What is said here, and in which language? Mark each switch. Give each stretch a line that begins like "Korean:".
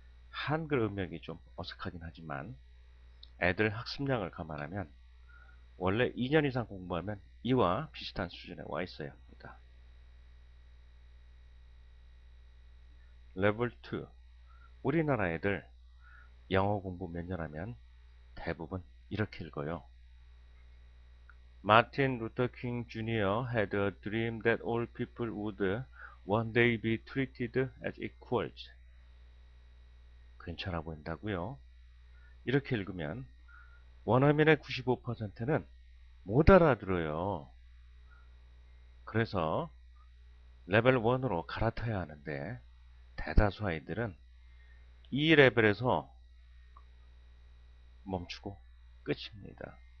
Korean: 한글 음역이 좀 어색하긴 하지만 애들 학습량을 감안하면 원래 2년 이상 공부하면 이와 비슷한 수준에 와 있어야 합니다. 레벨 2. 우리나라 애들 영어 공부 몇 년 하면 대부분 이렇게 읽어요.
English: Martin Luther King Jr. had a dream that all people would one day be treated as equals.
Korean: 괜찮아 보인다고요? 이렇게 읽으면 원어민의 95%는 못 알아들어요. 그래서 레벨 1으로 갈아타야 하는데 대다수 아이들은 이 레벨에서 멈추고 끝입니다.